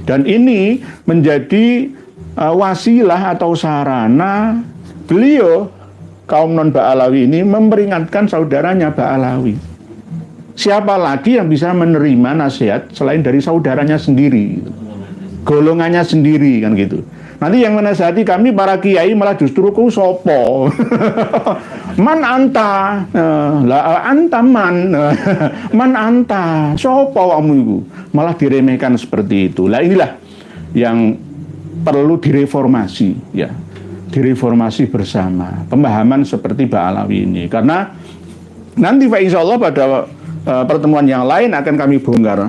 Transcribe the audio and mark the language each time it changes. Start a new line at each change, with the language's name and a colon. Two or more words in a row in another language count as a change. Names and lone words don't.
Indonesian: Dan ini menjadi wasilah atau sarana beliau kaum non Ba'alawi ini memperingatkan saudaranya Ba'alawi. Siapa lagi yang bisa menerima nasihat selain dari saudaranya sendiri, golongannya sendiri, kan gitu. Nanti yang menasihati kami para kiai malah justru
Javanese: ku sopo.
Arabic: من أنت، لا أنت من، من أنت,
Indonesian: sopo kamu itu, malah diremehkan seperti itu. Lah inilah yang perlu direformasi, ya, direformasi bersama pemahaman seperti Ba'alawi ini. Karena nanti Pak
Arabic: إن شاء الله
Indonesian: pada pertemuan yang lain akan kami bongkar.